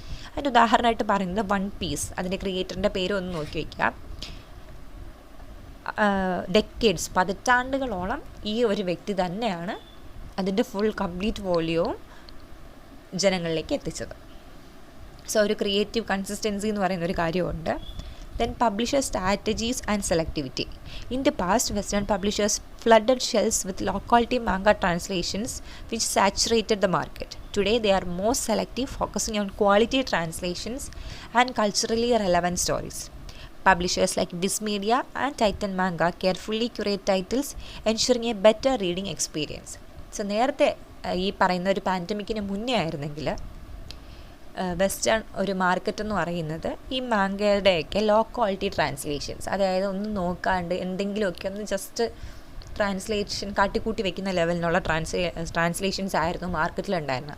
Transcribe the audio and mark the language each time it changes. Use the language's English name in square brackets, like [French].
[Malayalam] അതിൻ്റെ ഉദാഹരണമായിട്ട് പറയുന്നത് വൺ പീസ്, അതിൻ്റെ ക്രിയേറ്ററിൻ്റെ പേര് ഒന്ന് നോക്കി വയ്ക്കുക. ഡെക്കേഡ്സ്, പതിറ്റാണ്ടുകളോളം ഈ ഒരു വ്യക്തി തന്നെയാണ് അതിൻ്റെ ഫുൾ കംപ്ലീറ്റ് വോള്യൂവും ജനങ്ങളിലേക്ക് എത്തിച്ചത്. സോ ഒരു ക്രിയേറ്റീവ് കൺസിസ്റ്റൻസി എന്ന് പറയുന്ന ഒരു കാര്യമുണ്ട്. [English] Then publisher strategies and selectivity. In the past, Western publishers flooded shelves with low-quality manga translations which saturated the market. Today, they are more selective, focusing on quality translations and culturally relevant stories. Publishers like Viz Media and Titan Manga carefully curate titles, ensuring a better reading experience. [Malayalam] So, നേരത്തെ ഈ പറയുന്ന ഒരു പാൻഡമിക്കിന് മുന്നേ ആയിരുന്നെങ്കിൽ western ഒരു market എന്ന് പറയുന്നത് ഈ മാങ്കയുടെയൊക്കെ ലോ ക്വാളിറ്റി ട്രാൻസ്ലേഷൻസ്, അതായത് ഒന്നും നോക്കാണ്ട് എന്തെങ്കിലുമൊക്കെ ഒന്ന് ജസ്റ്റ് ട്രാൻസ്ലേഷൻ കാട്ടിക്കൂട്ടി വെക്കുന്ന ലെവലിനുള്ള ട്രാൻസ്ലേഷൻസ് ആയിരുന്നു മാർക്കറ്റിലുണ്ടായിരുന്നത്.